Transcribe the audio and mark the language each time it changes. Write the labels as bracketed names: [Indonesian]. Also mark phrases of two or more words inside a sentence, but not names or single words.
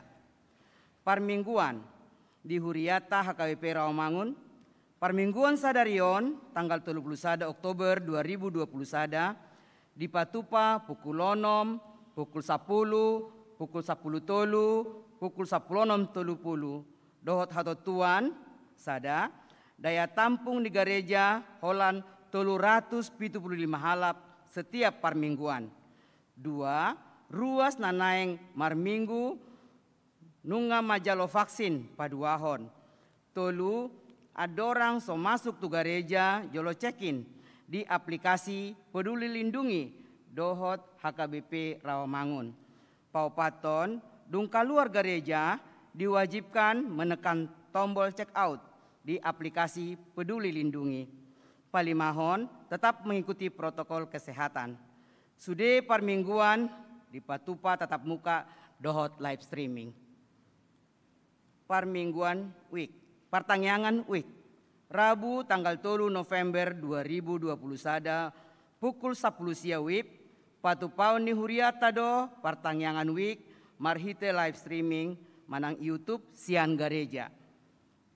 [Batak Toba] Parmingguan di Huriata HKBP Rawamangun Parmingguan Sadarion [Indonesian] tanggal 31 Oktober 2021 [Batak Toba] di Patupa pukul 6, pukul 10, pukul 10 tolu, pukul 10 tolu dohot hatotuan sada [Indonesian] daya tampung di gereja [Batak Toba] Holland 375 halap setiap parmingguan. 2. Ruas nanaeng marminggu nunga majalo vaksin paduahon. 3. Adorang so masuk tu gereja jolo cekin di aplikasi Peduli Lindungi dohot HKBP Rawamangun. Paupaton dung [Indonesian] keluar gereja diwajibkan menekan tombol check out di aplikasi Peduli Lindungi. Palimahon tetap mengikuti protokol kesehatan. [Batak Toba] Sude parmingguan di Patupa [Indonesian] tatap muka [Batak Toba] dohot [English] live streaming. [Batak Toba] Parmingguan week, Partangyangan week. [Indonesian] Rabu tanggal 3 November 2021 pukul 10 [Batak Toba] sia wib Patupaon ni Huriata do Partangyangan week marhite [English] live streaming [Batak Toba] manang YouTube sian gereja.